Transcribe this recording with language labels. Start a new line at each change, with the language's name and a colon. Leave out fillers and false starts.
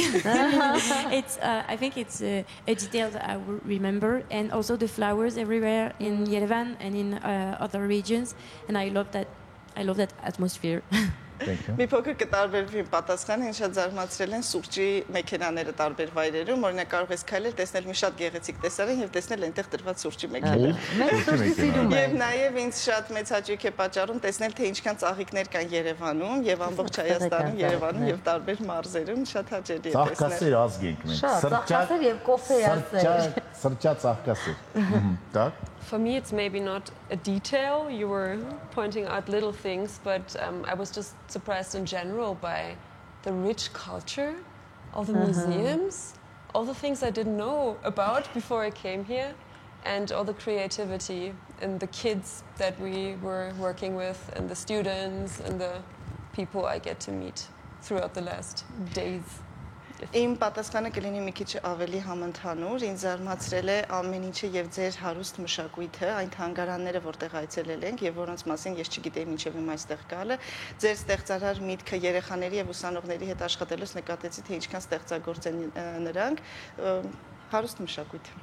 English: It's I think it's a detail that I will remember, and also the flowers everywhere in Yerevan and in other regions, and I love that atmosphere. Thank you.
Armenian: Մի փոքր կտարբերվի պատասխանը, ինձ շատ զարմացրել են սուրճի մեքենաները տարբեր վայրերում, օրինակ կարող ես քայլել, տեսնել մի շատ գեղեցիկ տեսարան եւ տեսնել այնտեղ դրված սուրճի մեքենա։ Մենք սուրճի սիրում ենք։ Եվ նաեւ ինձ շատ մեծ հաճույք է պատճառում տեսնել թե ինչքան ծաղիկներ կան Երևանում եւ ամբողջ Հայաստանում, Երևանում եւ տարբեր մարզերում, շատ հաճելի է տեսնել։ Ծաղկասեր ազգ ենք մենք։ Ծաղկասեր եւ կոֆեասեր։ Սրճա ծաղկասեր։ Так.
English: For me, it's maybe not a detail. You were pointing out little things, but I was just surprised in general by the rich culture, all the museums, all the things I didn't know about before I came here, and all the creativity in the kids that we were working with, and the students, and the people I get to meet throughout the last days.
Armenian: Իմ պատասխանը կլինի մի քիչ ավելի համընդհանուր, ինձ զարմացրել է ամեն ինչը եւ ձեր հարուստ մշակույթը, այն թանգարանները, որտեղ այցելել ենք եւ որոնց մասին ես չգիտեի մինչեւ հիմա այստեղ գալը, ձեր ստեղծարար միտքը երեխաների եւ ուսանողների հետ աշխատելուց նկատեցի, թե ինչքան ստեղծագործ են նրանք, հարուստ մշակույթ։